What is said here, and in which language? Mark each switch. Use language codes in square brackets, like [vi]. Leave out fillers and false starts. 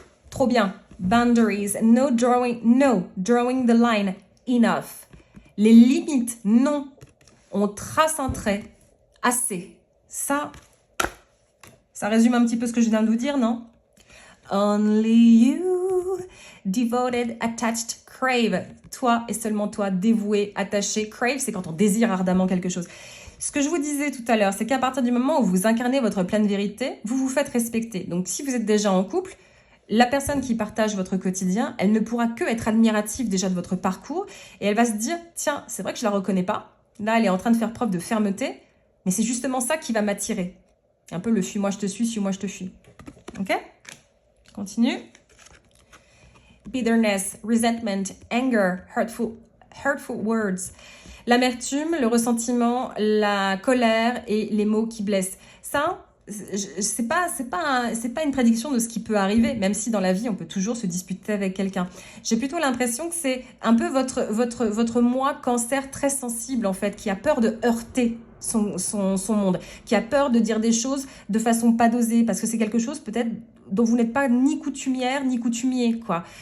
[fr] Trop bien. [en] Boundaries. No drawing the line. Enough. [fr] Les limites, non. On trace un trait. Assez. Ça résume un petit peu ce que je viens de vous dire, non? [en] Only you, devoted, attached, crave. [fr] Toi et seulement toi, dévoué, attaché. Crave, c'est quand on désire ardemment quelque chose. Ce que je vous disais tout à l'heure, c'est qu'à partir du moment où vous incarnez votre pleine vérité, vous vous faites respecter. Donc, si vous êtes déjà en couple, la personne qui partage votre quotidien, elle ne pourra que être admirative déjà de votre parcours et elle va se dire, tiens, c'est vrai que je la reconnais pas. Là, elle est en train de faire preuve de fermeté, mais c'est justement ça qui va m'attirer. Un peu le fuis-moi, je te suis, suis-moi, je te fuis. Ok? Continue. [en] Bitterness, resentment, anger, hurtful words. [fr] L'amertume, le ressentiment, la colère et les mots qui blessent. Ça, c'est pas une prédiction de ce qui peut arriver, même si dans la vie, on peut toujours se disputer avec quelqu'un. J'ai plutôt l'impression que c'est un peu votre moi cancer très sensible, en fait, qui a peur de heurter son monde, qui a peur de dire des choses de façon pas dosée, parce que c'est quelque chose peut-être dont vous n'êtes pas ni coutumière ni coutumier, quoi.